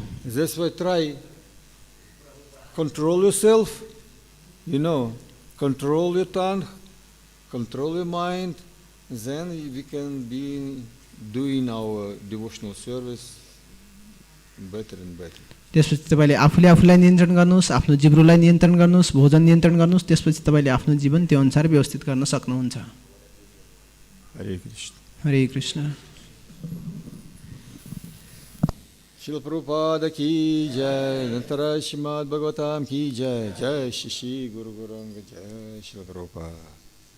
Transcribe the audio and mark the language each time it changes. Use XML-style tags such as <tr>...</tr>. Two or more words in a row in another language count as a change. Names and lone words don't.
<en>That's why try control yourself, control your tongue, control your mind, then we can be doing our devotional service better and better.</en> <ne>त्यसपछि तपाईले आफूलाई नियन्त्रण गर्नुस्, आफ्नो जिब्रोलाई नियन्त्रण गर्नुस्, भोजन नियन्त्रण गर्नुस्, त्यसपछि तपाईले आफ्नो जीवन त्यो अनुसार व्यवस्थित गर्न सक्नुहुन्छ। हरे कृष्ण। हरे कृष्ण।</ne> <hi>श्रील प्रभुपाद की जय, नन्तर श्रीमद् भागवतम् की जय, जय शिशि गुरु गुरंग जय, श्रील प्रभुपाद.</hi>